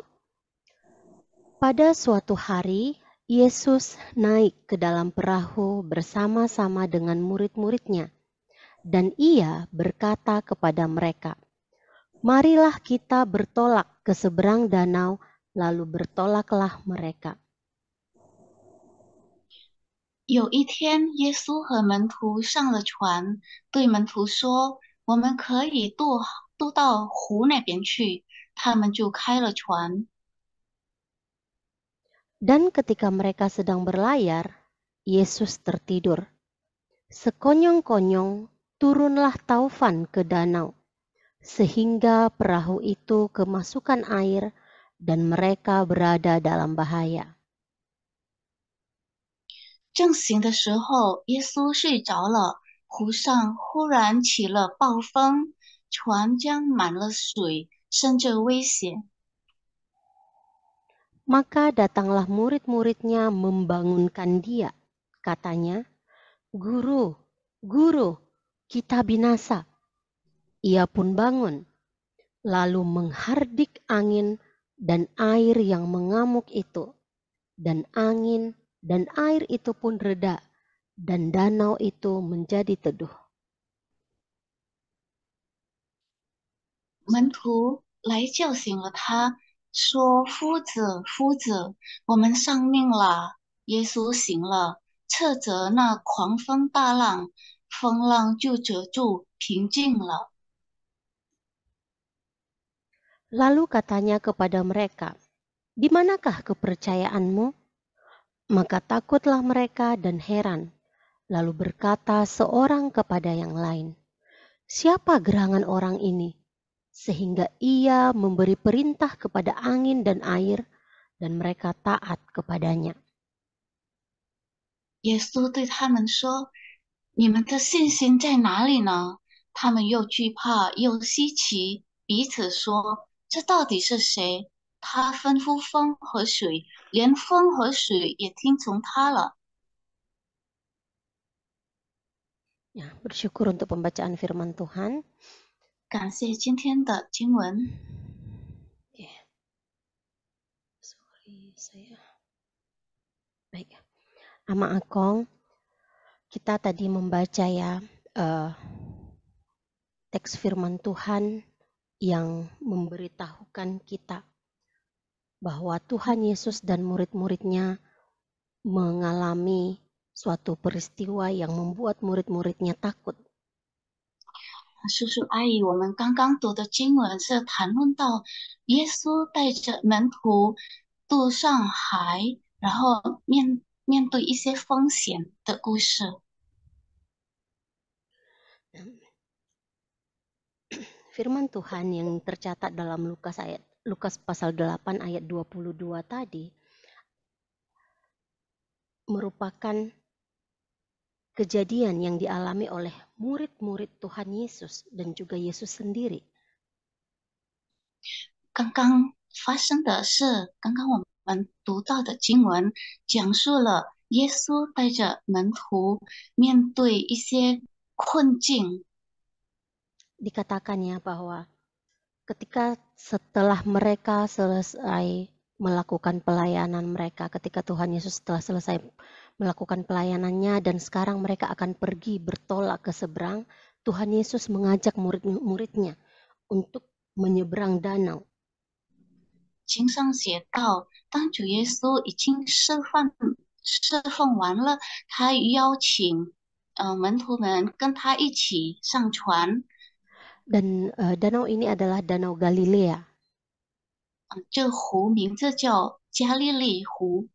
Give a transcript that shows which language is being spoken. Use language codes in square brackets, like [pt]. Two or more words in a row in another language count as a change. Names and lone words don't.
[id] Pada suatu hari, Yesus naik ke dalam perahu bersama-sama dengan murid-muridnya, dan ia berkata kepada mereka, "Marilah kita bertolak ke seberang danau," lalu bertolaklah mereka. [zh] 有一天，耶稣和门徒上了船，对门徒说：“我们可以渡到湖那边去。” 他们就开了船。 [id] Dan ketika mereka sedang berlayar, Yesus tertidur. Sekonyong-konyong turunlah taufan ke danau, sehingga perahu itu kemasukan air dan mereka berada dalam bahaya. [zh] 正行的时候，耶稣睡着了，湖上忽然起了暴风，船将满了水，甚至危险。 [id] Maka datanglah murid-muridnya membangunkan dia. Katanya, "Guru, Guru, kita binasa." Ia pun bangun, lalu menghardik angin dan air yang mengamuk itu. Dan angin dan air itu pun reda, dan danau itu menjadi teduh. [zh] 门徒来叫醒了他，说：“夫子，夫子，我们丧命了。” 耶稣醒了，斥责那狂风大浪，风浪就止住，平静了。 [id] Lalu katanya kepada mereka, "Di manakah kepercayaanmu?" Maka takutlah mereka dan heran. Lalu berkata seorang kepada yang lain, "Siapa gerangan orang ini, sehingga ia memberi perintah kepada angin dan air, dan mereka taat kepadanya?" [zh] 耶稣对他们说：“你们的信心在哪里呢？” 他们又惧怕又稀奇，彼此说：“这到底是谁？他吩咐风和水，连风和水也听从他了。” [id] Ya, bersyukur untuk pembacaan firman Tuhan. [zh] 感谢今天的经文。 [id] Baik, Ama Akong, kita tadi membaca ya teks firman Tuhan yang memberitahukan kita bahwa Tuhan Yesus dan murid-muridnya mengalami suatu peristiwa yang membuat murid-muridnya takut. [zh] 叔叔阿姨，我们刚刚读的经文是谈论到耶稣带着门徒渡上海，然后面对一些风险的故事。 [id] Firman Tuhan yang tercatat dalam Lukas pasal 8 ayat 22 tadi merupakan kejadian yang dialami oleh murid-murid Tuhan Yesus dan juga Yesus sendiri. [zh] 刚刚发生的是，刚刚我们读到的经文讲述了耶稣带着门徒面对一些困境。 [id] Dikatakan ya bahwa ketika setelah mereka selesai melakukan pelayanan mereka, ketika Tuhan Yesus setelah selesai melakukan pelayanannya dan sekarang mereka akan pergi bertolak ke seberang, Tuhan Yesus mengajak murid-muridnya untuk menyeberang danau. [zh] 经上写道，当主耶稣已经释放完了，他邀请门徒们跟他一起上船。 [id] Dan danau ini adalah Danau Galilea. [zh] 这湖名字叫加利利湖。